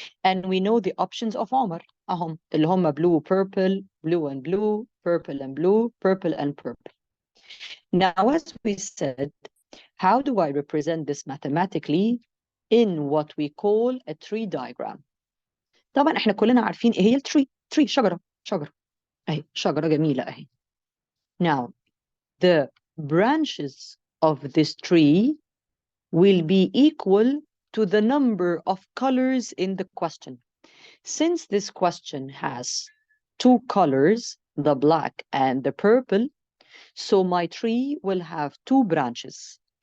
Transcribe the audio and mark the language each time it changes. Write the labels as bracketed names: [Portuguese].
[English] And we know the options of عمر [Arabic] أهم اللي هم [English] blue, purple, blue and blue, purple and blue, purple and purple. Now, as we said, how do I represent this mathematically in what we call a tree diagram? [Arabic] طبعا احنا كلنا عارفين ايه هي التري. tree شجرة اهي شجرة جميلة اهي. [English] Now, the branches of this tree will be equal to the number of colors in the question. Since this question has 2 colors, the black and the purple, so my tree will have 2 branches.